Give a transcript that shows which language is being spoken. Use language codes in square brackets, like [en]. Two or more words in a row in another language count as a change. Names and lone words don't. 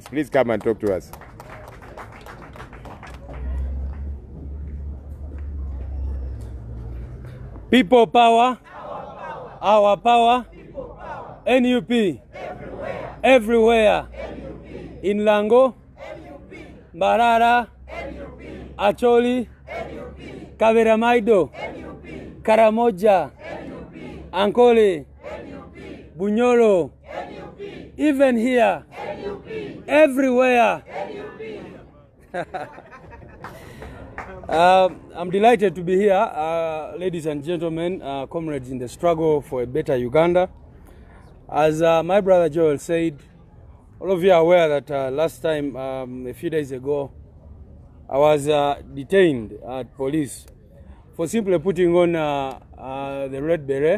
[en] Please come and talk to us. People power. Our power. NUP. Everywhere. In Lango. Barara. Acholi. Kaveramaido. Karamoja. Ankole. Bunyoro. Even here. Everywhere. I'm delighted to be here, ladies and gentlemen, comrades in the struggle for a better Uganda. As my brother Joel said, all of you are aware that last time, a few days ago, I was detained at police for simply putting on the red beret.